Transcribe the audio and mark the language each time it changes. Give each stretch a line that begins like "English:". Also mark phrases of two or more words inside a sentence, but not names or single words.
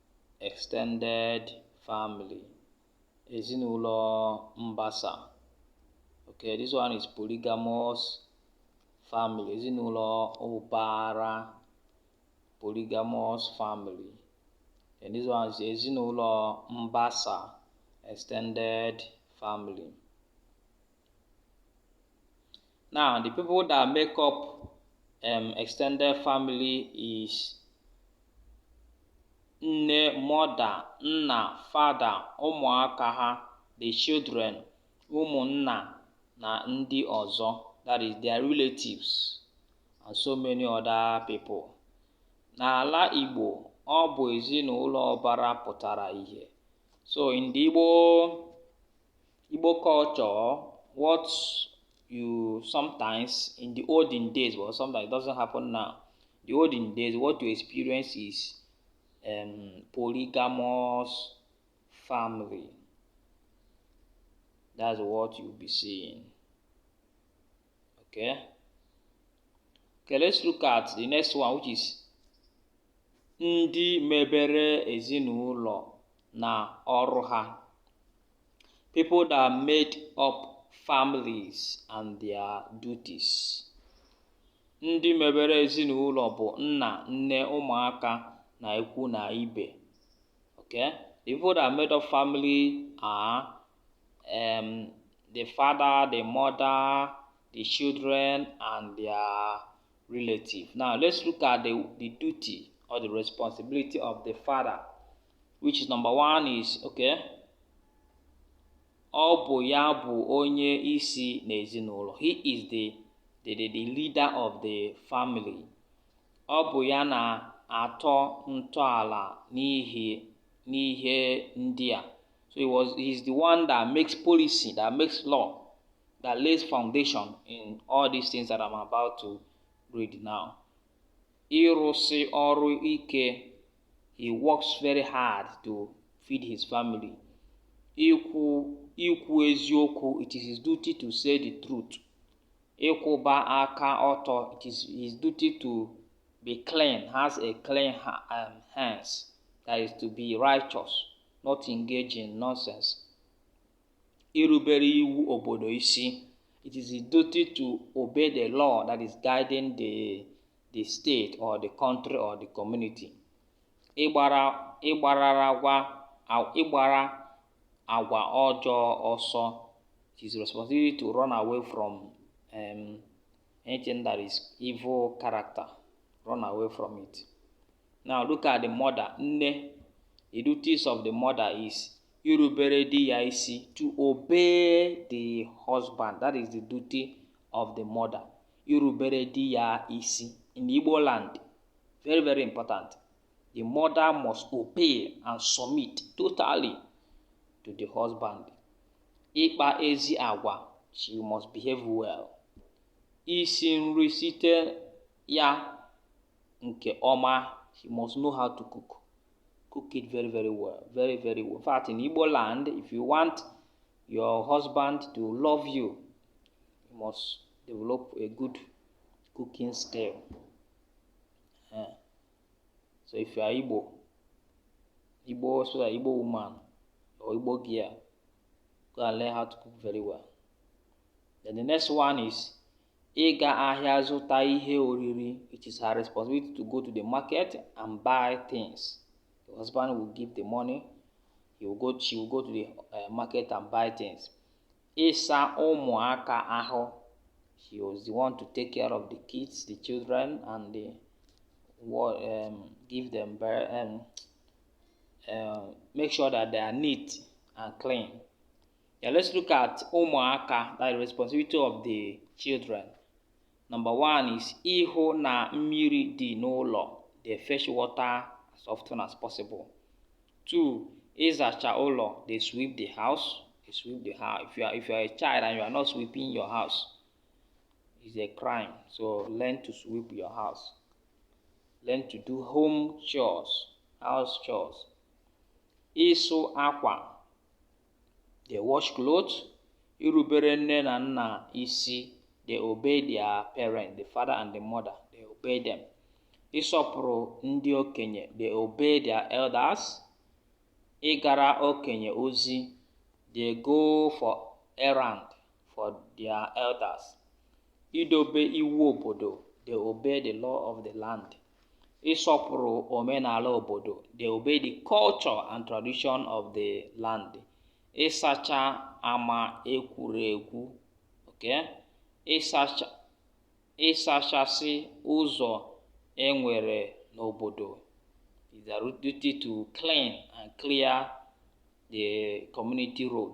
Igbo: Ezinụlọ mbasa.
English: Okay, this one is polygamous family.
Igbo: Ezinụlọ ụbara,
English: polygamous family. And this one is
Igbo: ezinụlọ mbasa,
English: extended family. Now, the people that make up extended family is nne, mother, nna, father,
Igbo: ụmụaka ha,
English: the children,
Igbo: ụmụnna na ndị ọzọ,
English: that is their relatives, and so many other people.
Igbo: N'ala Igbo, ọ bụ ezinụlọ ọbara pụtara ihe.
English: So in the Igbo culture, what you sometimes in the olden days, but sometimes it doesn't happen now. The olden days, what you experience is polygamous family. That's what you'll be seeing. Okay, let's look at the next one, which is
Igbo: ndị mebere ezinụlọ na ọrụ ha.
English: People that made up families and their duties.
Igbo: Ndị mebere ezinụlọ bụ nna, nne, ụmụaka na ikwu na ibe.
English: Okay? The people that made up family are the father, the mother, the children, and their relative. Now let's look at the duty or the responsibility of the father, which is number one is,
Igbo: okay, ọ bụ ya bụ onye isi n'ezinụlọ.
English: He is the leader of the family.
Igbo: Ọ bụ ya na-atọ ntọala n'ihe n'ihe ndị a.
English: So he's the one that makes policy, that makes law, that lays foundation in all these things that I'm about to read now.
Igbo: Ịrụsị ọrụ ike.
English: He works very hard to feed his family.
Igbo: Ikwu eziokwu.
English: It is his duty to say the truth.
Igbo: Ịkwụba aka ọtọ.
English: It is his duty to be clean, has a clean hands. That is to be righteous, not engage in nonsense.
Igbo: Irubere iwu obodo isi.
English: It is his duty to obey the law that is guiding the state or the country or the community.
Igbo: Ịgbara agwa ọjọọ ọsọ.
English: It is responsibility to run away from anything that is evil character. Run away from it. Now look at the mother. Nne. The duties of the mother is
Igbo: irubere di ya isi,
English: to obey the husband. That is the duty of the mother.
Igbo: Irubere di ya isi.
English: In Igbo land, very, very important. The mother must obey and submit totally to the husband.
Igbo: Ịkpa ezi agwa.
English: She must behave well.
Igbo: Isi nri site ya nke ọma.
English: She must know how to cook. Cook it very, very well. Very, very well. In fact, in Igbo land, if you want your husband to love you, you must develop a good cooking skill. So if you are Igbo woman or Igbo girl, go and learn how to cook very well. Then the next one is
Igbo: ịga ahịa zụta ihe oriri.
English: It is her responsibility to go to the market and buy things. The husband will give the money. She will go to the market and buy things.
Igbo: Ịsa ụmụaka ahụ.
English: She was the one to take care of the kids, the children, and give them make sure that they are neat and clean. Yeah, let's look at ụmụaka, that is the responsibility of the children. Number one is
Igbo: ịhụ na mmiri dị n'ụlọ.
English: They fetch water as often as possible. 2,
Igbo: ịzacha ụlọ.
English: They sweep the house. If you are a child and you are not sweeping your house, it's a crime. So learn to sweep your house. Learn to do home chores, house chores.
Igbo: Ịsụ akwa.
English: They wash clothes.
Igbo: Irubere nne na nna isi.
English: They obey their parents, the father and the mother. They obey them.
Igbo: Ịsọpụrụ ndị okenye.
English: They obey their elders.
Igbo: Ịgara okenye ozi.
English: They go for errand for their elders.
Igbo: Idobe iwu obodo.
English: They obey the law of the land.
Igbo: Ịsọpụrụ omenala obodo.
English: They obey the culture and tradition of the land.
Igbo: Ịsacha ama ekwuregwu.
English: Okay?
Igbo: Ịsachasị ụzọ enwere n'obodo.
English: It's their duty to clean and clear the community road.